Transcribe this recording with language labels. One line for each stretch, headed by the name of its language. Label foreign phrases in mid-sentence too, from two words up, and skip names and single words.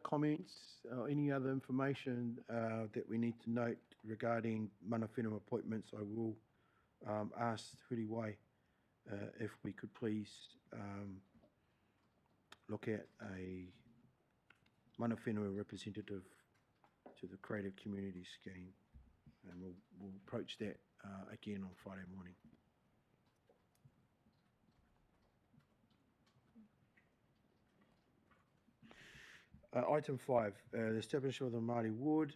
English: comments or any other information that we need to note regarding
Māori: mana whenua
English: appointments? I will ask Huriwai if we could please look at a
Māori: mana whenua
English: representative to the Creative Community Scheme, and we'll approach that again on Friday morning. Item 5, the establishment of the Māori ward.